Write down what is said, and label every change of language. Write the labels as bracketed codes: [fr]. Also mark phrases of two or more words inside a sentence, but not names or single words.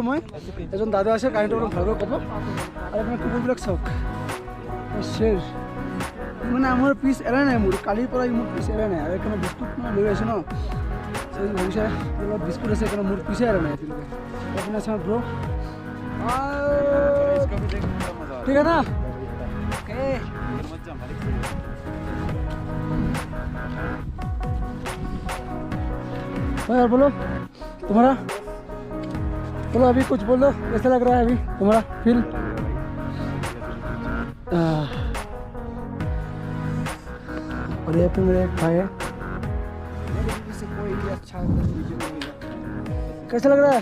[as] মই এজন দাদা আছে, কাহিনীটো আপোনাক ভালকৈ ক'ব। আৰু আপোনাৰ কুকুৰবিলাক চাওক, শ্বেৰ মানে আমাৰ পিছ এৰাই নাই, মোৰ কালিৰ পৰা মোৰ পিছ এৰাই নাই। আৰু এইকাৰণে বিস্কুট মানে লৈ আহিছোঁ ন, ভাবিছে অলপ বিস্কুট আছে, সেইকাৰণে মোৰ পিছে এৰা নাই এতিয়ালৈকে। আপোনাৰ চাওঁ ব্ৰ, ঠিক আছে না? [hi] भाई और बोलो तुम्हारा, बोलो अभी कुछ बोलो, कैसा लग रहा है अभी तुम्हारा फील? और ये पे मेरे भाई है, कैसा लग रहा है?